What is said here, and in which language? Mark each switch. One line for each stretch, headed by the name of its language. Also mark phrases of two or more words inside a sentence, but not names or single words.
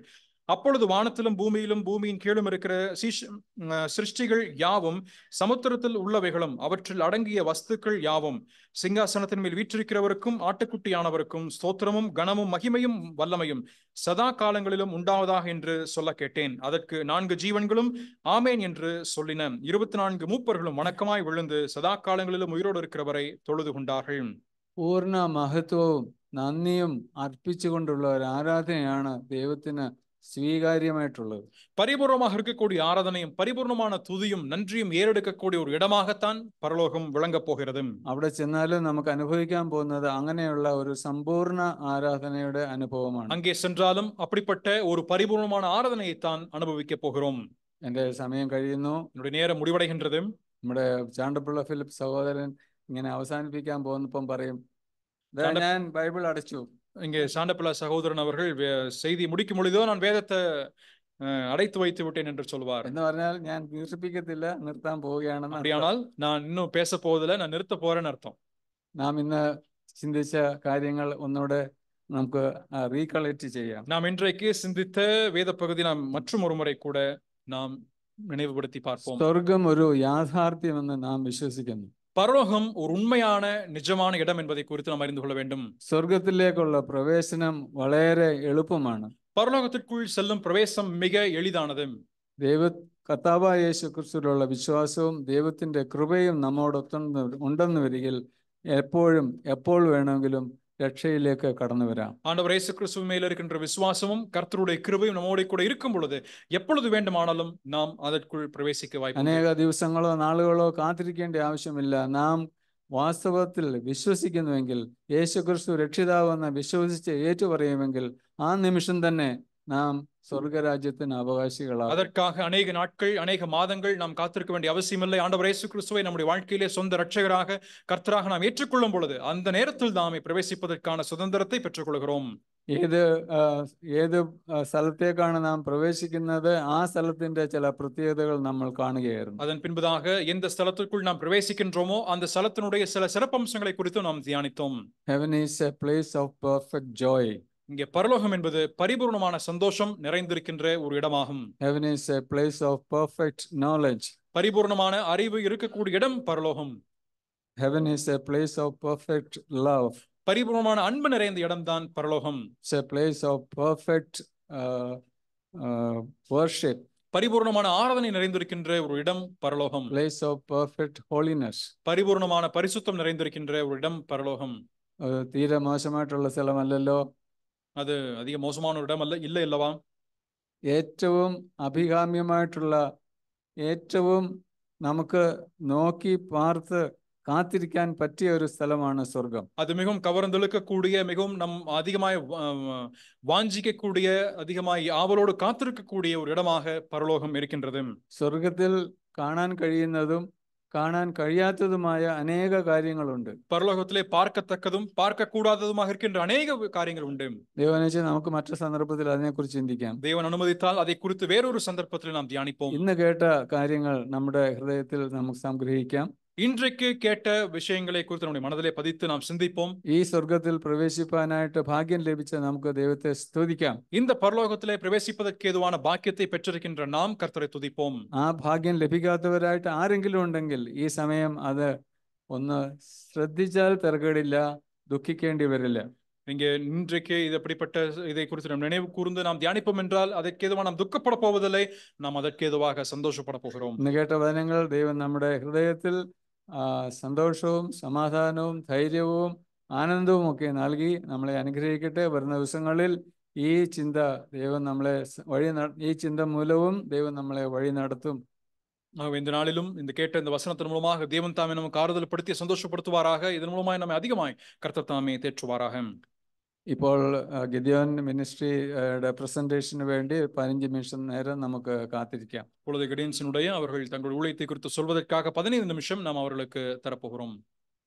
Tamil: அப்பொழுது வானத்திலும் பூமியிலும் பூமியின் கீழும் இருக்கிற சிருஷ்டிகள் யாவும், சமுத்திரத்தில் உள்ளவைகளும் அவற்றில் அடங்கிய வஸ்துக்கள் யாவும், சிங்காசனத்தின் மேல் வீற்றிருக்கிறவருக்கும் ஆட்டுக்குட்டியானவருக்கும் ஸ்தோத்திரமும் கனமும் மகிமையும் வல்லமையும் சதா காலங்களிலும் உண்டாவதாக என்று சொல்ல கேட்டேன். அதற்கு 4 ஜீவன்களும் ஆமேன் என்று சொல்லின. 24 மூப்பர்களும் வணக்கமாய் விழுந்து சதா காலங்களிலும் உயிரோடு இருக்கிறவரை தொழுது கொண்டார்கள்.
Malayalam: പൂർണ്ണ മഹത്വവും നന്ദിയും അർപ്പിച്ചുകൊണ്ടുള്ള ഒരു ആരാധനയാണ് ദൈവത്തിന് സ്വീകാര്യമായിട്ടുള്ളത്.
Tamil: பரிபூர்ணமாக இருக்கக்கூடிய ஆராதனையும் பரிபூர்ணமான துதியும் நன்றியும் ஏறெடுக்கக்கூடிய ஒரு இடமாகத்தான் பரலோகம் விளங்கப் போகிறது.
Malayalam: അവിടെ ചെന്നാലും നമുക്ക് അനുഭവിക്കാൻ പോകുന്നത് അങ്ങനെയുള്ള ഒരു സമ്പൂർണ്ണ ആരാധനയുടെ അനുഭവമാണ്.
Tamil: அங்கே சென்றாலும் அப்படிப்பட்ட ஒரு பரிபூர்ணமான ஆராதனையைத்தான் அனுபவிக்க போகிறோம்.
Malayalam: എൻ്റെ സമയം കഴിയുന്നു.
Tamil: என்னுடைய நேரம் முடிவடைகின்றது.
Malayalam: നമ്മുടെ ചാണ്ടപ്പിള്ള ഫിലിപ്പ് സഹോദരൻ ഇങ്ങനെ അവസാനിപ്പിക്കാൻ പോകുന്നപ്പം പറയും, ഞാൻ ബൈബിൾ അടച്ചു.
Tamil: இங்கே சாண்டப்பிள்ளை சகோதரன் அவர்கள் செய்தி முடிக்கும் பொழுதோ நான் வேதத்தை அடைத்து வைத்து விட்டேன் என்று சொல்வார்.
Malayalam: എന്ന് പറഞ്ഞാൽ ഞാൻ ദീർഘിപ്പിക്കത്തില്ല, നിർത്താൻ പോവുകയാണെന്ന്.
Tamil: அப்படியானால் நான் இன்னும் பேச போவதில்லை, நான் நிறுத்த போறேன்னு அர்த்தம்.
Malayalam: നാം ഇന്ന് ചിന്തിച്ച കാര്യങ്ങൾ ഒന്നുകൂടെ നമുക്ക് റീകളക്ട് ചെയ്യാം.
Tamil: நாம் இன்றைக்கு சிந்தித்த வேத பகுதி நாம் மற்றும் ஒரு முறை கூட நாம் நினைவுபடுத்தி பார்ப்போம்.
Malayalam: സ്വർഗം ഒരു യാഥാർത്ഥ്യമെന്ന് നാം വിശ്വസിക്കുന്നു.
Tamil: பரலோகம் ஒரு உண்மையான நிஜமான இடம் என்பதை குறித்து நாம் அறிந்து கொள்ள வேண்டும்.
Malayalam: സ്വർഗത്തിലേക്കുള്ള പ്രവേശനം വളരെ എളുപ്പമാണ്.
Tamil: பரலோகத்திற்குள் செல்லும் பிரவேசம் மிக எளிதானது.
Malayalam: കർത്താവായ യേശു ക്രിസ്തുവിലുള്ള വിശ്വാസവും ദൈവത്തിന്റെ കൃപയും നമ്മോടൊപ്പം ഉണ്ടെന്ന് വരികിൽ എപ്പോഴും എപ്പോൾ വേണമെങ്കിലും രക്ഷയിലേക്ക് കടന്നു വരാം.
Tamil: ஆண்டவர் இயேசு கிறிஸ்து மேல் இருக்கின்ற விசுவாசமும் கர்த்தருடைய கிருபையும் நம்மோடு கூட இருக்கும் பொழுது எப்பொழுது வேண்டுமானாலும் நாம் அதற்குள் பிரவேசிக்க வாய்ப்பு.
Malayalam: അനേക ദിവസങ്ങളോ നാളുകളോ കാത്തിരിക്കേണ്ട ആവശ്യമില്ല. നാം വാസ്തവത്തിൽ വിശ്വസിക്കുന്നുവെങ്കിൽ, യേശു ക്രിസ്തു രക്ഷിതാവെന്ന് വിശ്വസിച്ച് ഏറ്റുപറയുമെങ്കിൽ ആ നിമിഷം തന്നെ നാം സ്വർഗരാജ്യത്തിന് അവകാശികളാകും.
Tamil: அதற்காக அநேக நாட்கள் அநேக மாதங்கள் நாம் காத்திருக்க வேண்டிய அவசியமில்லை. ஆண்டவர் இயேசு கிறிஸ்துவை நம்முடைய வாழ்க்கையிலே சொந்த இரட்சகராக கர்த்தராக நாம் ஏற்றுக்கொள்ளும் பொழுது அந்த நேரத்தில் நாமே பிரவேசிப்பதற்கான சுதந்திரத்தை பெற்றுக்கொள்கிறோம். ഏത് സ്ഥലത്തേക്കാണ് നാം പ്രവേശിക്കുന്നത്, ആ സ്ഥലത്തിന്റെ ചില പ്രത്യേകതകൾ നമ്മൾ കാണുകയായിരുന്നു. அதன் பின்பதாக எந்த ஸ்தலத்திற்குள் நாம் பிரவேசிக்கின்றோமோ அந்த ஸ்தலத்தினுடைய சில சிறப்பம்சங்களை குறித்து நாம் தியானித்தோம்.
English: Heaven is a place of perfect joy.
Tamil: இங்கே பரலோகம் என்பது பரிபூர்ணமான சந்தோஷம் நிறைந்திருக்கின்ற ஒரு இடமாகும்.
English: Heaven is a place of perfect knowledge.
Tamil: பரிபூர்ணமான அறிவு இருக்கக்கூடிய இடம் பரலோகம்.
English: Heaven is a place of perfect love.
Tamil: பரிபூர்ணமான அன்பு நிறைந்த இடம்தான் பரலோகம்.
English: It's a place of perfect worship.
Tamil: பரிபூர்ணமான ஆராதனை நிறைந்திருக்கின்ற ஒரு இடம் பரலோகம்.
English: Place of perfect holiness.
Tamil: பரிபூர்ணமான பரிசுத்தம் நிறைந்திருக்கின்ற ஒரு இடம் பரலோகம்.
Malayalam: തീരെ മോശമായിട്ടുള്ള സ്ഥലമല്ലല്ലോ.
Tamil: அது அதிக மோசமான ஒரு இடம் இல்லை அல்லவா?
Malayalam: ഏറ്റവും അഭികാമ്യമായിട്ടുള്ള, ഏറ്റവും നമുക്ക് നോക്കി പാർത്ത്
Tamil: காத்திருக்கான் பற்றிய ஒரு ஸ்தலமான சொர்க்கம். அது மிகவும் கவர்ந்தெழுக்கக்கூடிய, மிகவும் நம் அதிகமாய் வாஞ்சிக்கக்கூடிய, அதிகமாய் ஆவலோடு காத்திருக்கக்கூடிய ஒரு இடமாக பரலோகம் இருக்கின்றது.
Malayalam: சொர்க்கத்தில் കാണാൻ കഴിയുന്നതും കാണാൻ കഴിയാത്തതുമായ അനേക കാര്യങ്ങളുണ്ട്.
Tamil: பரலோகத்திலே பார்க்கத்தக்கதும் பார்க்க கூடாததுமாக இருக்கின்ற அநேக காரியங்கள் உண்டு.
Malayalam: ദൈവമനുഷ്യ നമുക്ക് മറ്റു സന്ദർഭത്തിൽ അതിനെക്കുറിച്ച് ചിന്തിക്കാം.
Tamil: தேவன் அனுமதித்தால் அதை குறித்து வேறொரு சந்தர்ப்பத்தில் நாம் தியானிப்போம்.
Malayalam: ഇന്ന് കേട്ട കാര്യങ്ങൾ നമ്മുടെ ഹൃദയത്തിൽ നമുക്ക് സംഗ്രഹിക്കാം.
Tamil: இன்றைக்கு கேட்ட விஷயங்களை குறித்து நம்முடைய மனதிலே பதித்து நாம் சிந்திப்போம்.
Malayalam: ഈ സ്വർഗത്തിൽ പ്രവേശിപ്പാനായിട്ട് ഭാഗ്യം ലഭിച്ച നമുക്ക് ദൈവത്തെ സ്തുതിക്കാം.
Tamil: இந்த பரலோகத்திலே பிரவேசிப்பதற்கு ஏதுவான பாக்கியத்தை பெற்றிருக்கின்ற நாம் கர்த்தரை துதிப்போம்.
Malayalam: ആ ഭാഗ്യം ലഭിക്കാത്തവരായിട്ട് ആരെങ്കിലും ഉണ്ടെങ്കിൽ ഈ സമയം അത് ഒന്ന് ശ്രദ്ധിച്ചാൽ തിരക്കേടില്ല, ദുഃഖിക്കേണ്ടി വരില്ല.
Tamil: இங்கே இன்றைக்கு இது அப்படிப்பட்ட இதை குறித்து நாம் நினைவு கூர்ந்து நாம் தியானிப்போம் என்றால் அதற்கு ஏதுவாக நாம் துக்கப்பட போவதில்லை, நாம் அதற்கு ஏதுவாக சந்தோஷப்பட போகிறோம்.
Malayalam: ഇന്ന് കേട്ട വചനങ്ങൾ ദൈവം നമ്മുടെ ഹൃദയത്തിൽ സന്തോഷവും സമാധാനവും ധൈര്യവും ആനന്ദവും ഒക്കെ നൽകി നമ്മളെ അനുഗ്രഹിക്കട്ടെ. വരുന്ന ദിവസങ്ങളിൽ ഈ ചിന്ത ദൈവം നമ്മളെ ഈ ചിന്ത മൂലവും ദൈവം നമ്മളെ വഴി നടത്തും.
Tamil: இந்த நாளிலும் இந்த கேட்ட இந்த வசனத்தின் மூலமாக தேவன் தாமே நமக்கு ஆறுதல் படுத்தி சந்தோஷப்படுத்துவாராக. இதன் மூலமாய் நம்மை அதிகமாய் கர்த்தர் தாமே தேற்றுவாராக.
Malayalam: ഇപ്പോൾ ഗിദിയോൻ മിനിസ്ട്രിയുടെ പ്രസന്റേഷന് വേണ്ടി 15 നിമിഷം നേരം നമുക്ക് കാത്തിരിക്കാം.
Tamil: இப்பொழுது கிடியன்ஸினுடைய அவர்கள் தங்கள் ஊழியத்தை குறித்து சொல்வதற்காக 15 நிமிஷம் நாம் அவர்களுக்கு தரப்போகிறோம்.